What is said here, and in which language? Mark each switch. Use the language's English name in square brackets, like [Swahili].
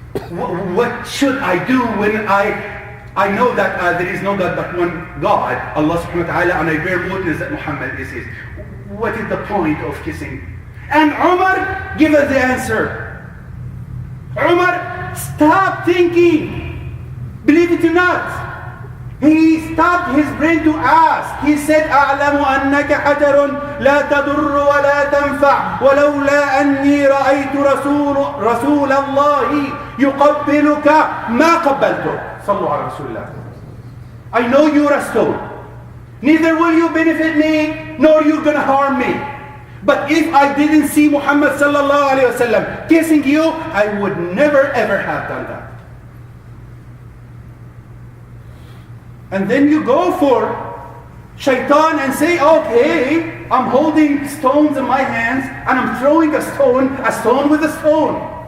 [English] What should I do when I know that there is no God but one God, Allah subhanahu wa ta'ala, and I bear witness that Muhammad is his. What is the point of kissing? And Umar give us the answer. Umar, stop thinking. Believe it or not. He stopped his brain to ask. He said, [Arabic] أعلم أنك حجر لا تضر ولا تنفع ولولا أني رأيت رسول الله يقبلك ما قبلته. صلوا على رسول الله. [English] I know you're a stone. Neither will you benefit me, nor you're going to harm me. But if I didn't see Muhammad sallallahu alayhi wa sallam kissing you, I would never ever have done that. And then you go for shaitan and say, okay, I'm holding stones in my hands and I'm throwing a stone with a stone.